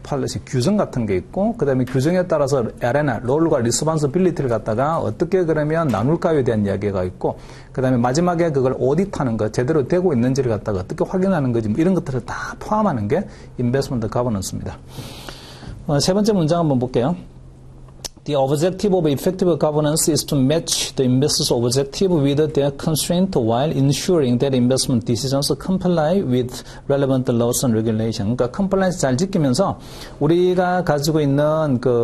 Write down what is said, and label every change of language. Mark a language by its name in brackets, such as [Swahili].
[Korean] 팔리시 규정 같은 게 있고, 그 다음에 규정에 따라서 아레나, 롤과 리스폰서빌리티를 갖다가 어떻게 그러면 나눌까에 대한 이야기가 있고, 그 다음에 마지막에 그걸 오디트하는 것, 제대로 되고 있는지를 갖다가 어떻게 확인하는 거지, 이런 것들을 다 포함하는 게 인베스트먼트 가버넌스입니다. 세 번째 문장 한번 볼게요. [English] The objective of effective governance is to match the investor's objective with their constraint while ensuring that investment decisions comply with relevant laws and regulation. [Korean] 그러니까 compliance 잘 지키면서 우리가 가지고 있는